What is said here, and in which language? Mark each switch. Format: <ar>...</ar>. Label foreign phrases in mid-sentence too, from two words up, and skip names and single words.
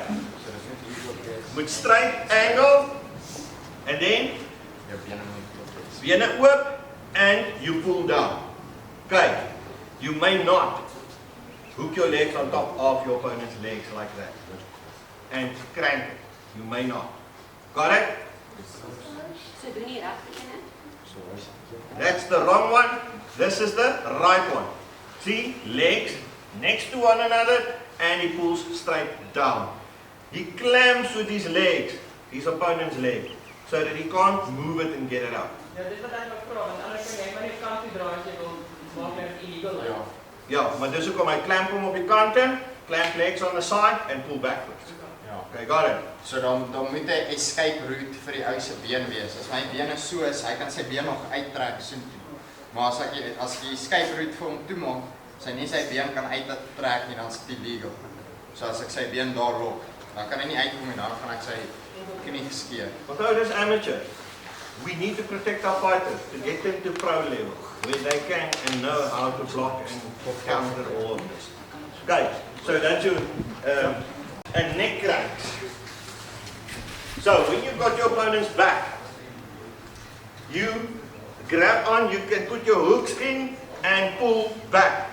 <en>With straight angle, and then</en> <af>bene oop,</af> <en>and you pull down. Okay. You may not hook your legs on top of your opponent's legs like that and crank it. You may not. Got it?</en> <af>So doen jy regtig in.</af> <en>That's the wrong one. This is the right one. See, legs next to one another, and he pulls straight down. He clamps with his legs, his opponent's leg, so that he can't move it and get it out.</en> <af>Ja, maar dis hoekom hy clamp hom op die kante,</af> <en>clamp legs on the side, and pull backwards. Okay, got it.</en> <af>So dan moet hy 'n</af> <en>escape route</en> <af>vir die ou se been wees. As my bene so is, hy kan sy been nog uittrek soontoe. Maar as jy</af> <en>escape route</en> <af>vir hom toemaak, sy nie sy been kan uittrek nie, dan is dit illegal. So as ek sy been daar lok, dan kan hy nie uitkom en dan gaan ek sy knie skeer. Onthou, dis amateur.</af> <en>We need to protect our fighters to get them to pro level, where they can and know how to block and counter all of this. Okay, so that's your and neck cracks. So when you've got your opponent's back, you grab on, you can put your hooks in and pull back.</en>